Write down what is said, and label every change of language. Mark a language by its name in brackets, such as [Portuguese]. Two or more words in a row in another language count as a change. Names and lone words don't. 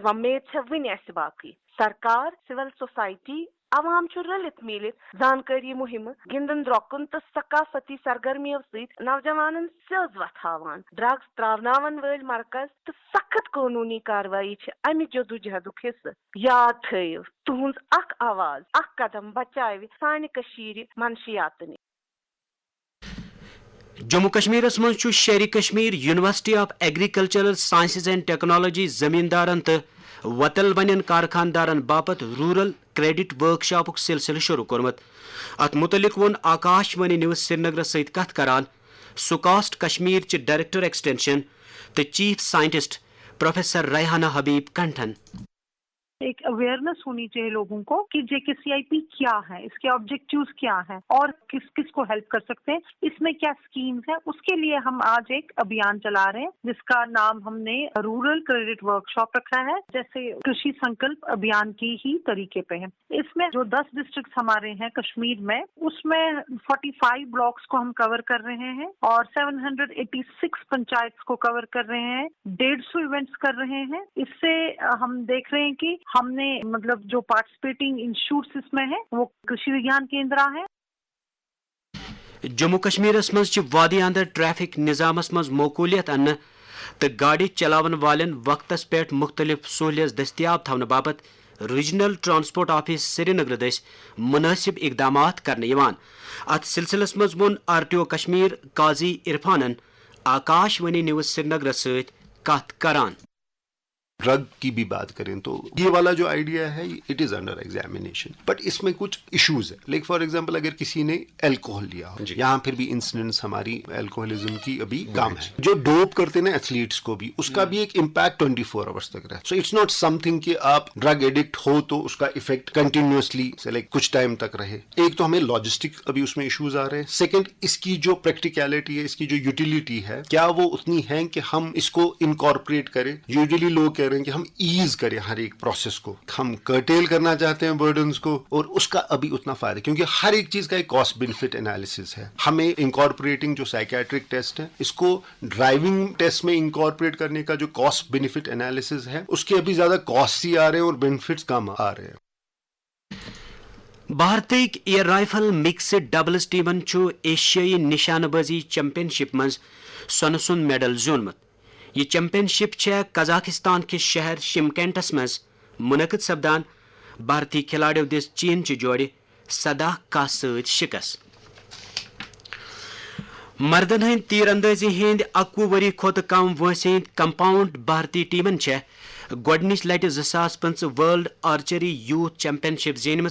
[Kashmiri] مگر وۄمید چھےٚ وُنہِ اسہِ باقٕے. سرکار، [English] civil society [Kashmiri] عوام چھ رلت میلت زانکاری مہم گندن درۄکن تہٕ ثقافتی سرگرمیو سۭتۍ نوجوانن سیٚز وتھاوان ڈرگس تراوناون وٲلۍ مرکز تہٕ سخت قانونی کاروٲیی چھ امہِ جدوجہدُک حصہٕ یاد تھٲیِو تُہنٛز اکھ آواز اکھ قدم بچاوِ سانہِ کٔشیٖرِ منشیات نِش. جموں کشمیرس مز شہری کشمیر یونیورسٹی آف ایگریکلچرل سائنسز اینڈ ٹیکنالوجی زمیندارن تو وتل ونین کارخاندارن باپت [English] rural credit [Kashmiri] ورک شاپک سلسلہ شروع کورمت. ات متعلق ون آکاش وانی نیوز سری نگر ست کت کران سکاسٹ کشمیر چہ [English] director extension [Kashmiri] تو [English] chief scientist [Kashmiri] پروفیسر ریحانہ حبیب کنٹھن. [Urdu] ایک اویئرنیس ہونی چاہیے لوگوں کو کہ JKCIP کیا ہے, اس کے آبجیکٹیوز کیا ہیں اور کس کس کو ہیلپ کر سکتے ہیں, اس میں کیا اسکیمز ہیں. اس کے لیے ہم آج ایک ابھیان چلا رہے ہیں جس کا نام ہم نے [English] rural credit workshop [Urdu] رکھا ہے, جیسے کرشی سنکلپ ابھیان کی ہی طریقے پہ ہے. اس میں جو 10 ڈسٹرکٹس ہمارے ہیں کشمیر میں, اس میں 45 بلاکس کو ہم کور کر رہے ہیں اور 786 پنچایتس کو کور کر رہے ہیں, 150 ایونٹس کر رہے ہیں. اس سے ہم دیکھ رہے ہیں کہ ہم نے مطلب جو [English] participating institutes [Urdu] اس میں ہیں وہ کرشی وگیان کیندرا ہے. [Kashmiri] جموں کشمیرس مز وادی اندر ٹریفک نظامس مز موقولیت ان تو گاڑی چلاون والن وقتس پہ مختلف سہولیت دستیاب تھونہ باپت ریجنل ٹرانسپورٹ آفس سری نگر دس مناسب اقدامات کرنے یوان. ات سلسلس مز ون RTO کشمیر قاضی عرفانن آکاش وانی نیوز سری نگر ست کت کران. [Urdu] ڈرگ کی بھی بات کریں تو یہ والا جو آئیڈیا ہے [English] it is under examination, but [Urdu] اس میں کچھ ایشوز ہیں. [English] like for example [Urdu] اگر کسی نے الکوہول لیا ہو, یہاں پھر بھی انسیڈنٹس ہماری الکوہولزم کی ابھی کم ہے. جو ڈوپ کرتے نا ایتھلیٹس کو بھی, اس کا بھی ایک امپیکٹ 24 آورس تک رہتا. [English] so it's not something [Urdu] کہ آپ [English] drug addict [Urdu] ہو تو اس کا [English] effect continuously like [Urdu] کچھ ٹائم تک رہے. ایک تو ہمیں لاجسٹک ابھی اس میں ایشوز آ رہے ہیں. سیکنڈ, اس کی جو پریکٹیکلٹی ہے, اس کی جو یوٹیلیٹی ہے, کیا وہ اتنی ہے کہ ہم اس کو انکارپوریٹ کریں. یوزلی لوگ کہہ رہے ہیں کہ ہم ایز کریں ہر ایک پروسیس کو, ہم کرٹیل کرنا چاہتے ہیں برڈنس کو, اور اس کا ابھی اتنا فائدہ, کیونکہ ہر ایک چیز کا ایک [English] cost benefit analysis [Urdu] ہے. ہمیں انکارپوریٹنگ جو [English] psychiatric test [Urdu] ہے, اس کو [English] driving test [Urdu] میں انکارپوریٹ کرنے کا جو [English] cost benefit analysis [Urdu] ہے, اس کے ابھی زیادہ کاسٹ ہی آ رہے ہیں اور بینیفٹس کم آ رہے ہیں. [Kashmiri] بھارتک [English] air rifle mixed doubles [Kashmiri] ٹیمن ایشیائی نشانہ بازی چیمپئن شپ مز سونہ سند میڈل زیونمت. یہ چیمپئن شپ قزاقستان کس شہر شمکینٹس مز منعقد سپدان. بھارتی کھلاڑیو دس چین چہ جوڑ 17 ست شکست. مردن ہند تیر اندازی ہند 21 وری کھت کم وٲنٛسہِ ہند کمپاؤنڈ بھارتی ٹیمن گۄڈنِچ لٹہ 2025 ورلڈ آرچری یوتھ چیمپئن شپ زینمٕژ.